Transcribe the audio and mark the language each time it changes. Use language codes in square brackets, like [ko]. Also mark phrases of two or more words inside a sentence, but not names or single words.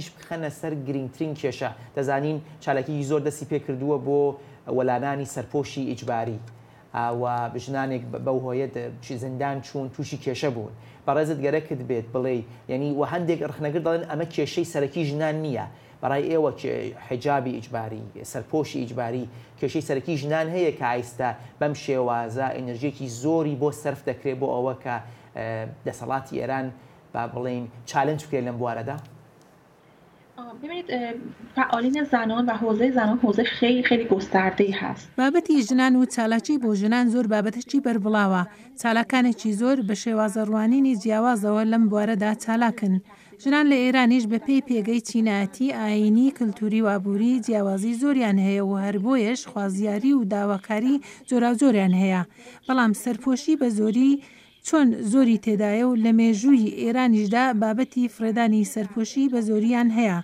[ckb] بخەنە سەر گرنگترین کێشە دەزانین چالاکی زۆر دەستی پێکردووە بۆ وەلانانی سەرپۆشی ئیجباری و بژنانێک بەو هۆیە زیندان چوون تووشی کێشە بوون بەڕێزت گەرەکت بێت بڵێ یعنی و هەندێک ڕخنەگر دەڵێن ئەمە کێشەی سەرەکی ژنان نییە بەڕای ئێوە حجابی ئیجباری سەرپۆشی ئیجباری کێشەی سەرەکی ژنان هەیە کە ئایستا بەم شێوازە ئەنرژیەکی زۆری بۆ سەرف دەکرێت بۆ ئەوە کە دەسەڵاتی ئێران با بڵین چالنج بکرێت لەم بوارەدا؟ [fa] ببینید فعالین زنان و حوزه زنان حوزه خیلی خیلی گسترده‌ای هست. [ckb] بابەتی ژنان و چالاکی بۆ ژنان زۆر بابەتێکی بەربڵاوە چالاکانێکی زۆر بە شێوازە ڕوانینی جیاوازەوە لەم بوارەدا چالاکن. ژنان لە ئێرانیش بە پێی پێگەی چینایەتی ئاینی کللتوری وابووری جیاوازی زۆریان هەیە و هەر بۆیەش خوازیاری و داواکاری جۆراوجۆریان هەیە بەڵام سەرپۆشی بە زۆری چۆن زۆری تێدایە و لە مێژووی ئێرانیشدا بابەتی فرێدانی سەرپۆشی بە زۆریان هەیە.